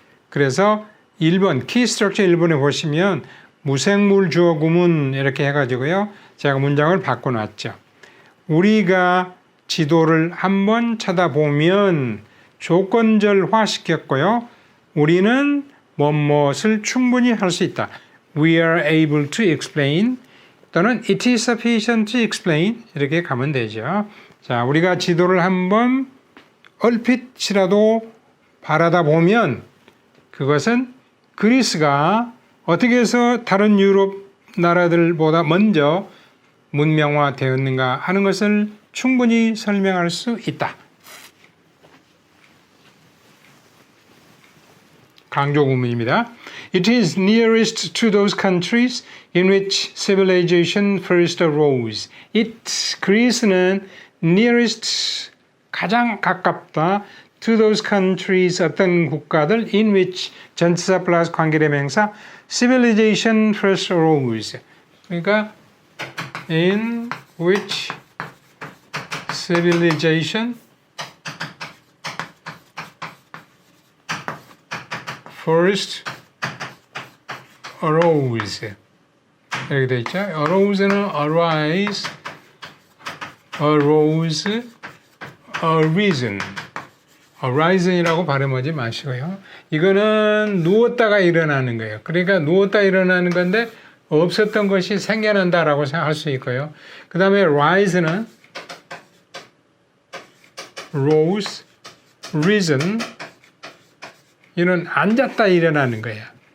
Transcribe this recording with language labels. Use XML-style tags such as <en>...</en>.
<ko>그래서 1번, 키 스트럭처 1번에 보시면 무생물 주어 구문 이렇게 해가지고요. 제가 문장을 바꿔놨죠. 우리가 지도를 한번 쳐다보면 조건절화 시켰고요. 우리는 무엇을 충분히 할 수 있다.</ko> <en>We are able to explain</en> <ko>또는</ko> <en>it is sufficient to explain</en> <ko>이렇게 가면 되죠. 자, 우리가 지도를 한번 얼핏이라도 바라다 보면 그것은 그리스가 어떻게 해서 다른 유럽 나라들보다 먼저 문명화되었는가 하는 것을 충분히 설명할 수 있다. 강조 구문입니다.</ko> <en>It is nearest to those countries in which civilization first arose.</en> <ko>그리스는 nearest 가장 가깝다.</ko> <en>To those countries</en> <ko>어떤 국가들</ko> <en>in which</en> <ko>전치사 플러스 관계대명사</ko> <en>civilization first arose.</en> <ko>그러니까</ko> <en>in which civilization first arose</en> <ko>이렇게 되어 있죠. arose는 arise, arose, arisen, arisen이라고 발음하지 마시고요. 이거는 누웠다가 일어나는 거예요. 그러니까 누웠다 일어나는 건데 없었던 것이 생겨난다라고 생각할 수 있고요. 그 다음에 rise는 rose, risen 이는 앉았다 일어나는 거예요.</ko>